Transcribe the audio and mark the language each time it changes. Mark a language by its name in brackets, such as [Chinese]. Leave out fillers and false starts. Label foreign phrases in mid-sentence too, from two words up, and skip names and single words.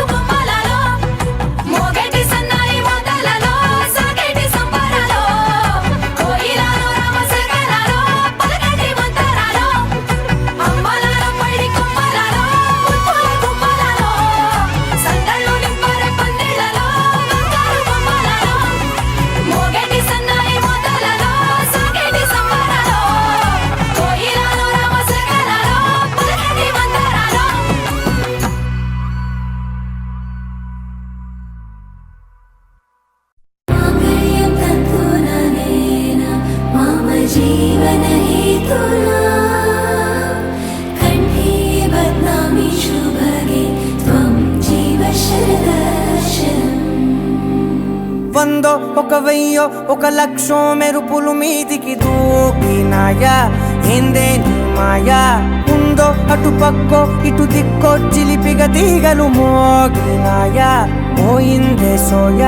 [Telugu] గుమ్మలలో మోగేటి సన్నాయి మోతలలో సాగేటి సంబరాలో కోయిలలో రామశకలలో పలకటి మంతరాలో అమ్మలాలో పైడి కొమ్మలలో ముద్దుల గుమ్మలలో సందళ్ళు నింపరే పందిళ్ళలో బంగారు గుమ్మలలో మోగేటి సన్నాయి మోతలలో సాగేటి సంబరాలో కోయిలలో రామశకలలో పలకటి మంతరాలో [Sanskrit] माङ्गल्यं तन्तुननेन मम जीवनहेतुना कण्ठे बध्नामि शुभगे त्वं जीव शरदर्शनम् [Telugu] వందో ఒక వెయ్యో ఒక లక్షో మెరుపులు మీదికి దూకినాయా ఏందే నీ మాయా ఉందో అటు పక్కో ఇటు దిక్కో చిలిపిగ తీగలు మోగినాయా పోయిందే సోయా